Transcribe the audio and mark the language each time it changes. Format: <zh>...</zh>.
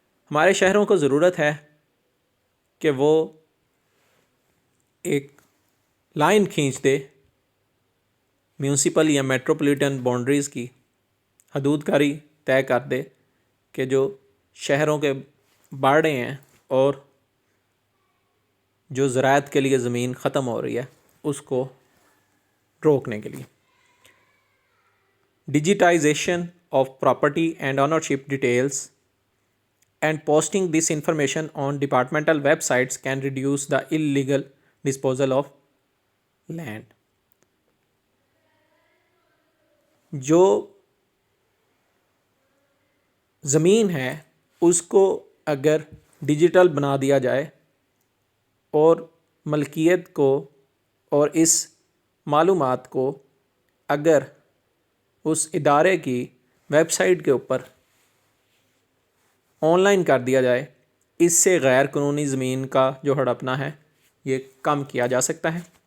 <ur>ہمارے شہروں کو ضرورت ہے کہ وہ ایک لائن کھینچ دے میونسپل یا میٹروپولیٹن باؤنڈریز کی حدود کاری طے کر دے کہ جو شہروں کے باڑے ہیں اور جو زراعت کے لیے زمین ختم ہو رہی ہے اس کو روکنے کے لیے.</ur> <en>Digitisation of property and ownership details and posting this information on departmental websites can reduce the illegal disposal of land.</en> <ur>جو زمین ہے اس کو اگر ڈیجیٹل بنا دیا جائے اور ملکیت کو اور اس معلومات کو اگر اس ادارے کی ویب سائٹ کے اوپر آن لائن کر دیا جائے، اس سے غیر قانونی زمین کا جو ہڑپنا ہے یہ کم کیا جا سکتا ہے.</ur>